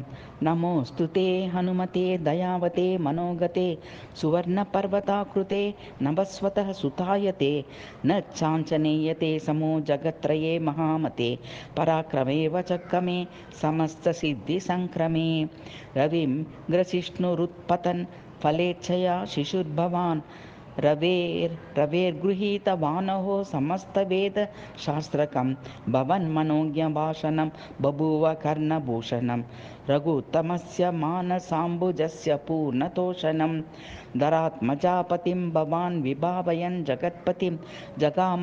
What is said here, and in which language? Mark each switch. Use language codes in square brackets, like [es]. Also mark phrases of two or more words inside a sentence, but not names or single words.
[sa] నమోऽस्तु ते హనుమతే దయావతే మనోగతే సువర్ణపర్వతాకృతే నభస్వతః సుతాయతే న చాంచనేయతే సమో జగత్రయే మహామతే పరాక్రమే వచక్రమే సమస్తసిద్ధి సంక్రమే రవిం గ్రసిష్ణురుత్పతన్ ఫలేచ్ఛయా శిశుర్భవాన్ रवेर्गृहीतवानहो समस्तवेदशास्त्रकं भवन्मनोज्ञभाषणं बभूव कर्णभूषणं रघुत्तमस्य मानसाम्बुजस्य पूर्णतोषणं धरात्मजापतिं भवान् विभावयन् जगत्पतिं जगाम